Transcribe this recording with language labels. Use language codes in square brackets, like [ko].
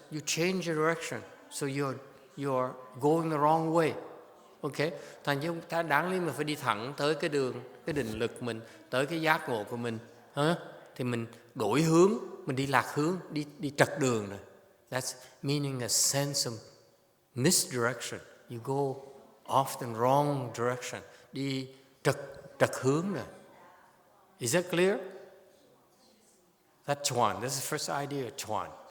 [en] You change your direction, so you're going the wrong way. [vi] Okay, thành chứ ta đáng lý mình phải đi thẳng tới cái đường, cái định lực mình, tới cái giác ngộ của mình, thì mình đổi hướng, mình đi lạc hướng, đi trật đường này. [en] That's meaning a sense of misdirection. You go off the wrong direction. [vi] Đi trật hướng này. [en] Is that clear? That's Chuan. This is the first idea, Chuan.